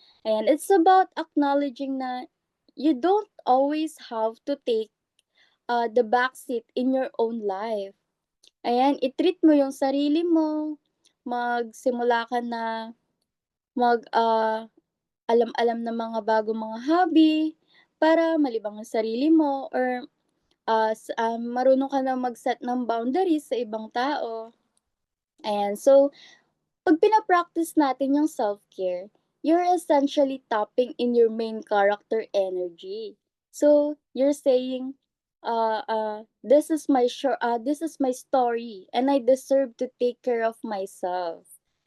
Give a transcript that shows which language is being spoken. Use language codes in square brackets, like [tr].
[en] And it's about acknowledging na you don't always have to take the backseat in your own life. [tl] Ayan, i-treat mo yung sarili mo, magsimula ka na alam-alam ng mga bagong mga hobby para malibang ang sarili mo, or marunong ka na mag-set ng boundaries sa ibang tao. [en] Ayan, so [tl] 'pag pina-practice natin yung [en] self-care, you're essentially tapping in your main character energy. So, you're saying, "This is my story and I deserve to take care of myself."